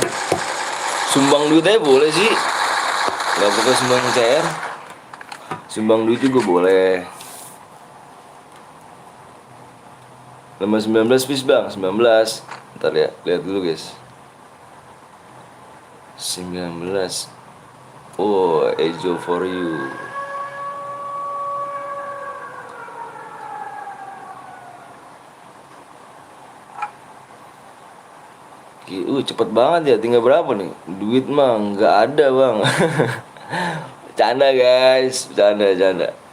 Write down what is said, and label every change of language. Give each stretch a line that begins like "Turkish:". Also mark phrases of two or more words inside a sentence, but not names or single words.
Indonesian: Sumbang duit aja boleh sih. Gak pakai sumbang CR. Sumbang duit juga boleh. Nomor 19 please bang, 19. Ntar ya, lihat dulu guys. 19.
English: Oh, Ejo for you.
Indonesian: Cepet banget ya, tinggal berapa nih? Duit mah nggak ada bang. Canda guys, canda.